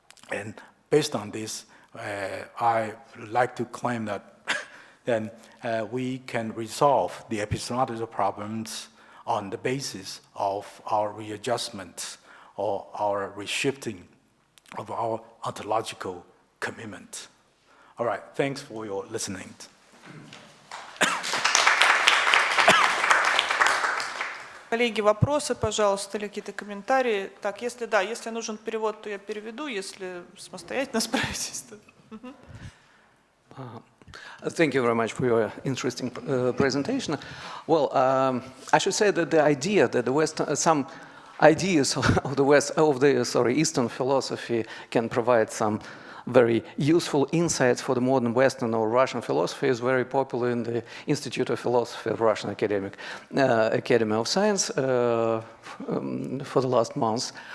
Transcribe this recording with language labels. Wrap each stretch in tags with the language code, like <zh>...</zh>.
<en>And based on this, I would like to claim that then we can resolve the epistemological problems on the basis of our readjustment or our reshifting of our ontological commitment. All right, thanks for your listening.</en> <ru>Коллеги, вопросы, пожалуйста, или какие-то комментарии? Так, если нужен перевод, то я переведу, если самостоятельно справитесь, то...</ru> <en>Thank you very much for your interesting presentation. Well, I should say that the idea that the West, some ideas of the Eastern philosophy can provide some very useful insights for the modern Western or Russian philosophy is very popular in the Institute of Philosophy of Russian Academy of Science for the last months.</en>